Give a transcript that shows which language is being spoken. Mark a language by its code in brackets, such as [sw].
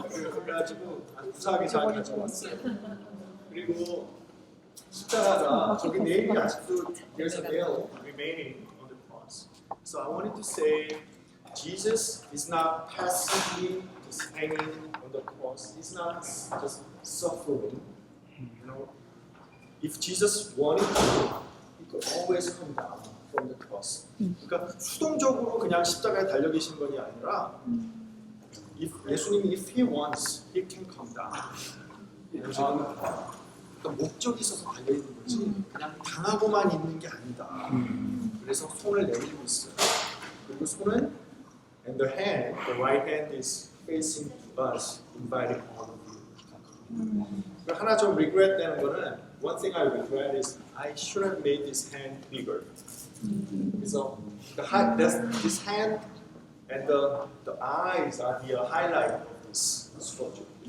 [ko] 그래가지고 구사하게 잘 가져왔어요. 그리고 십자가가 저기 네일이 아직도 [en] there's a nail remaining on the cross. So I wanted to say Jesus is not passively just hanging on the cross. He's not just suffering. You know, if Jesus wanted to, he could always come down from the cross. [ko] 그러니까 수동적으로 그냥 십자가에 달려 계신 것이 아니라 예수님이 [en] if he wants, he can come down. [ko] 그러니까 목적이 있어서 달려 있는 거지 그냥 당하고만 있는 게 아니다. 그래서 손을 내밀고 있어요. 그리고 손은 [en] and the hand, the right hand is facing to us, inviting all of you. [ko] 하나 좀 regret 되는 거는 [en] one thing I regret is I should have made this hand bigger. 그래서 this hand and the eyes are the highlight of this sculpture.